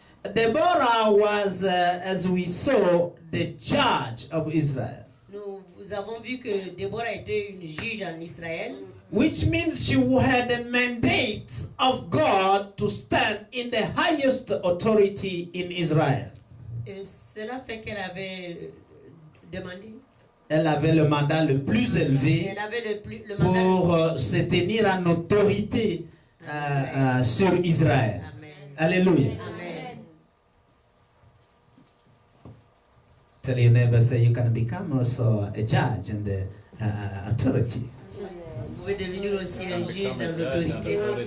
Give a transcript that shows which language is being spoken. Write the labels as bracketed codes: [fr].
[en] Deborah was, as we saw, the judge of Israel. [fr] Nous avons vu que Déborah était une juge en Israël. [en] Which means she had a mandate of God to stand in the highest authority in Israel. [fr] Cela fait qu'elle avait demandé. Elle avait le mandat le plus élevé pour se tenir en autorité sur Israël. Amen. Alléluia. Amen. [en] Tell your neighbor, say you can become also a judge and the authority. [fr] Vous pouvez devenir aussi un juge dans l'autorité.